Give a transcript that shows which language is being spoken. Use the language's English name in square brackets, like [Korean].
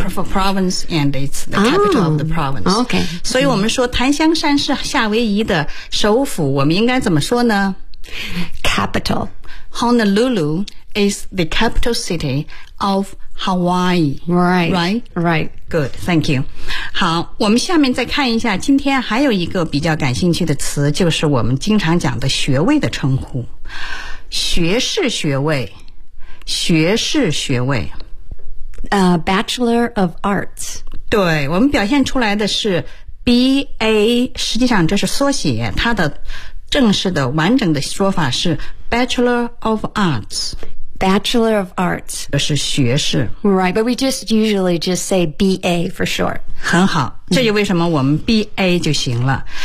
[English] Yeah, province and it's the capital of the province. Okay. [Chinese] 所以我们说檀香山是夏威夷的首府，我们应该怎么说呢？ [English] Capital. Honolulu is the capital city of Hawaii. Right. Right? Right. Good, thank you. [Chinese] 好，我们下面再看一下，今天还有一个比较感兴趣的词，就是我们经常讲的学位的称呼。学士学位。学士学位 [English] Bachelor of Arts， [Chinese] 对，我们表现出来的是 BA， 实际上这是缩写，它的正式的完整的说法是 Bachelor of Arts， [English] Bachelor of Arts [Chinese] 就是学士。 [English] Right, but we just usually just say BA for short。 [Chinese] 很好，这就为什么我们 BA 就行了。